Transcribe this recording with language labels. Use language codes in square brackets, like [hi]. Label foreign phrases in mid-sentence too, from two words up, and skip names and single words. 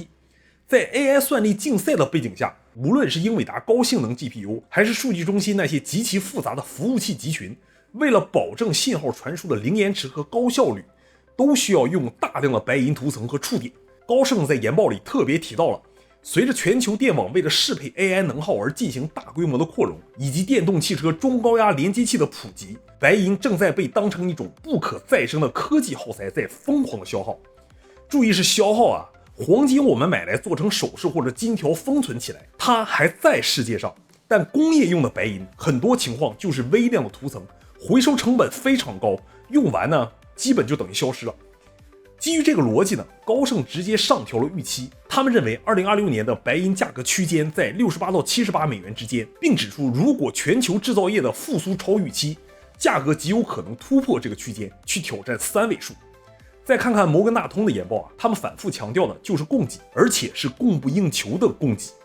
[zh] 在 AI 算力競賽的背景下，無論是英偉達高性能 GPU， 還是數據中心那些極其複雜的服務器集群，為了保證信號傳輸的零延遲和高效率，都需要用大量的白銀塗層和觸點。高盛在研報裡特別提到了，隨着全球電網為了適配 AI 能耗而進行大規模的擴容，以及電動汽車中高壓連接器的普及，白銀正在被當成一種不可再生的科技耗材在瘋狂的消耗。注意是消耗黄金我們買來做成首飾或者金條封存起来，它還在世界上，但工業用的白銀很多情況就是微量的涂層，回收成本非常高，用完呢基本就等於消失了。基於這個邏輯呢，高盛直接上調了預期，他們認為2026年的白銀價格區間在68到78美元之間，並指出如果全球製造業的復甦超預期，價格極有可能突破這個區間，去挑戰3位數。再看看摩根大通的研報他們反覆強調的就是供給，而且是供不應求的供給。